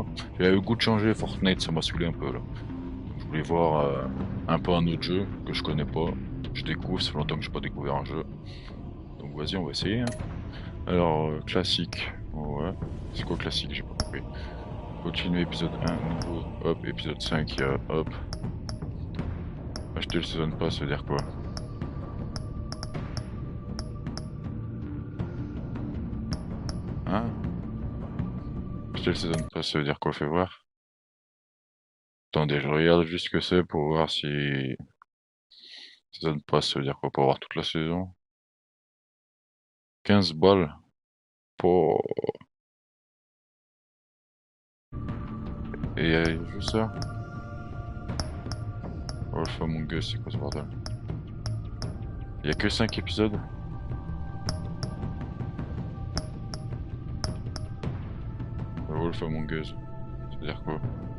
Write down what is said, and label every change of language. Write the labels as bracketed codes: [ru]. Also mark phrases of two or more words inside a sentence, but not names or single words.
[fr] J'avais le goût de changer Fortnite, ça m'a saoulé un peu là. Je voulais voir un peu un autre jeu que je connais pas. Je découvre, ça fait longtemps que j'ai pas découvert un jeu. Donc vas-y, on va essayer. Hein. Alors, classique. Ouais. C'est quoi classique? J'ai pas compris. Continuer épisode 1, nouveau. Hop, épisode 5, il y a hop. Acheter le [en] season pass, [fr] ça veut dire quoi? Hein? Acheter le [en] season pass, [fr] ça veut dire quoi? Fais voir. Attendez, je regarde juste ce que c'est pour voir si... [en] Season pass, [fr] ça veut dire quoi? Pour avoir toute la saison? 15 balles. Pour... Et il y a juste ça? Wolf Among Us, c'est quoi ce bordel? Il y a que 5 épisodes? Wolf Among Us, ça veut dire quoi?